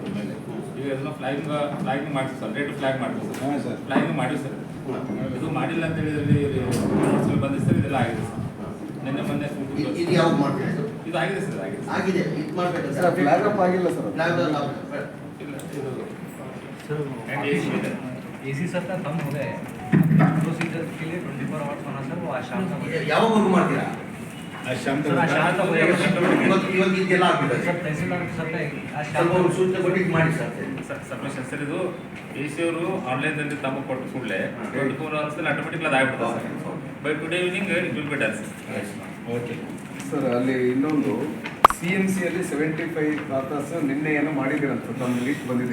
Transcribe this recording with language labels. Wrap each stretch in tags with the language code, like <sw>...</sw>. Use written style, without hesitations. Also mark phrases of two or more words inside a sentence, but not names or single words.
<kn>ಅದ್ರ ಮೇಲೆ ಈಗ ಎಲ್ಲ ಫ್ಲಾಗಿಂಗ್ ಮಾಡಿ ಸರ್, ರೇಟ್ ಫ್ಲಾಗ್ ಮಾಡ್ತೀವಿ ಹಾಂ ಸರ್. ಸರ್. ಫ್ಲಾಗಿಂಗ್ ಮಾಡಿ ಸರ್. ಇದು ಮಾಡಿಲ್ಲ ಅಂತೇಳಿ ಇದರಲ್ಲಿ ಬಂದಿದೆ ಸರ್. ಇದೆಲ್ಲ ಆಗಿದೆ ಸರ್. ನಿನ್ನೆ ಮೊನ್ನೆ ಇದು ಯಾವಾಗ ಮಾಡ್ತೀರಾ? ಇದು ಆಗಿದೆ ಸರ್. ಆಗಿದೆ ಸರ್. ಆಗಿದೆ. ಇದು ಮಾಡಬೇಕಂತ ಸರ್</kn> <en>flag up</en> <kn>ಆಗಿಲ್ಲ ಸರ್ ಅದು. ಫ್ಲಾಗ್ ಇಲ್ಲ ಇದು and AC ಇದೆ.</kn> <hi>एसी सर का कम हो गया है प्रोसीजर के लिए 24 आवर्स होना सर वो आज शाम तक हो जाएगा।</hi> <kn>ಯಾವಾಗ ಮಾಡ್ತೀರಾ?</kn> <hi>आज शाम सर आज शाम तक हो जाएगा</hi> <kn>ಇವಾಗ ಇದೆಲ್ಲ ಆಗ್ಬಿಟ್ಟಿದೆ.</kn> <hi>सर तहसीलदार सर का आज शाम</hi> <kn>ಸ್ವಲ್ಪ ಒಂದು</kn> <hi>तक</hi> <kn>ಸೂಚನೆ ಕೊಟ್ಟಿದ್ದು ಮಾಡಿ ಸರ್. ಸಬ್ಮಿಷನ್ ಸರ್. ಇದು AC ಅವರು ಆನ್ಲೈನ್ದಲ್ಲಿ ತಮಗೆ ಕೊಟ್ಟ ಕೂಡಲೇ 24 ಅವರ್ಸಲ್ಲಿ ಆಟೋಮೆಟಿಕ್ ಅದು ಆಗ್ಬಿಡ್ತದೆ ಸರ್.</kn> <en>by today evening it will be done sir. okay sir.</en> <kn>ಅಲ್ಲಿ ಇನ್ನೊಂದು CMC ಅಲ್ಲಿ 75 ಖಾತಾಸ್ ನಿನ್ನೆ ಏನೋ ಮಾಡಿದ್ದೀರಂತ ತಮ್ಮ ಲೀಸ್ಟ್ ಬಂದಿದೆ.</kn>